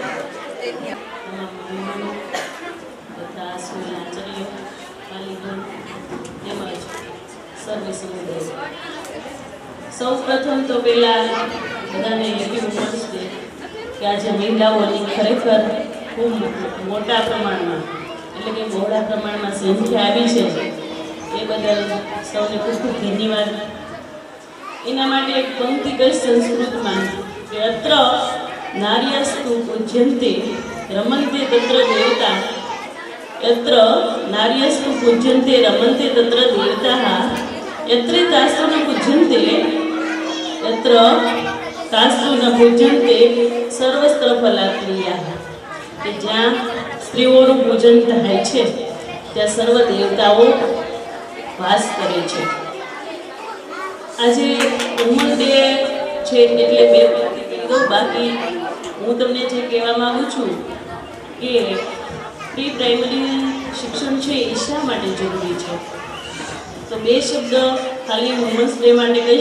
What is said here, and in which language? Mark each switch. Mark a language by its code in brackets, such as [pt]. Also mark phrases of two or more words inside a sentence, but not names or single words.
[gu] સૌ પ્રથમ તો પહેલાં બધાને હેપી વુમન્સ ડે કે આજે મહિલાઓની ખરેખર ખૂબ મોટા પ્રમાણમાં એટલે કે બહોળા પ્રમાણમાં સંખ્યા આવી છે એ બદલ સૌને ખૂબ ખૂબ ધન્યવાદ. એના માટે એક પંક્તિ કઈ સંસ્કૃતમાં કે [sa] અત્ર નાર્યસ્તુ પૂજ્યંતે રમંતે તત્ર દેવતા यत्र नार्यस्तु पूज्यन्ते रमन्ते तत्र देवताः यत्र तास्तु न पूज्यन्ते यत्र तास्तु न पूज्यन्ते सर्वस्त्र फलाप्रियाः. [gu] કે જ્યાં સ્ત્રીઓનું પૂજન થાય છે ત્યાં સર્વ દેવતાઓ વાસ કરે છે. આજે વુમન ડે છે એટલે બે પંક્તિ કહી દઉં. બાકી હું તમને જે કહેવા માગું છું કે પ્રી પ્રાઇમરી શિક્ષણ છે એ શા માટે જરૂરી છે, તો બે શબ્દ ખાલી વુમન્સ ડે માટે કહીશ.